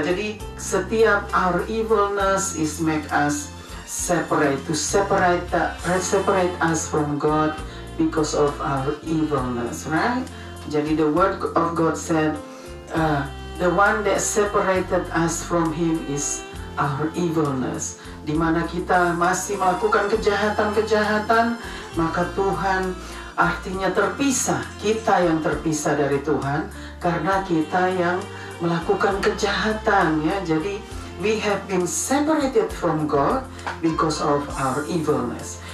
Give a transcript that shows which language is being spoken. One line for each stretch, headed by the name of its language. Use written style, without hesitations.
Indonesian: Jadi setiap
English: our evilness is make us separate, to separate us from God because of our evilness, right?
Indonesian: Jadi
English: the word of God said, the one that separated us from Him is our evilness.
Indonesian: Di mana kita masih melakukan kejahatan-kejahatan, maka Tuhan artinya terpisah. Kita yang terpisah dari Tuhan karena kita yang melakukan kejahatan, ya. Jadi
English: we have been separated from God because of our evilness.